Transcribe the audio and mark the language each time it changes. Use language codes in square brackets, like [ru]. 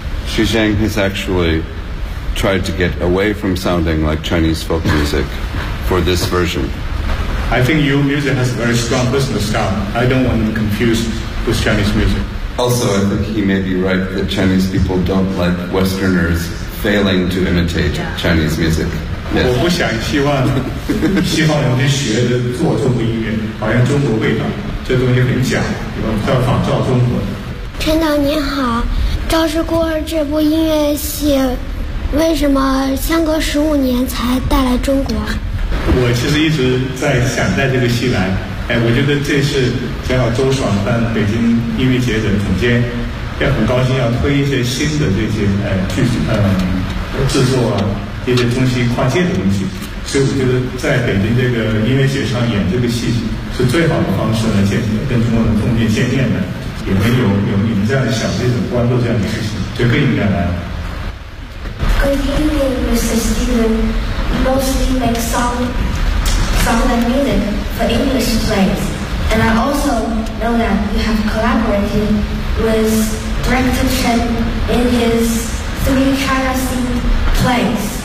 [en] Xu Zheng has actually tried to get away from sounding like Chinese folk music for this version. I think your music has a very strong business style. I don't want them confused with Chinese music. Also, I think he may be right that Chinese people don't like Westerners failing to imitate Chinese music. Yes. [zh] 我不想希望西方人去学的做中国音乐，好像中国味道，这东西很假，对吧？要仿照中国的。陈导您好，《赵氏孤儿》这部音乐戏为什么相隔15年才带来中国？我其实一直在想带这个戏来，哎，我觉得这是正好周爽当北京音乐节的总监，也很高兴要推一些新的这些剧制作啊，一些东西跨界的东西，所以我觉得在北京这个音乐节上演这个戏是最好的方式来见跟中国人碰面见面的，也没有你们这样的小这种关注这样的事情，就更应该来了。 [en] Good evening, Mr. Steven. Mostly make sound and music for English plays. And I also know that you have collaborated with Director Chen in his three China scene plays.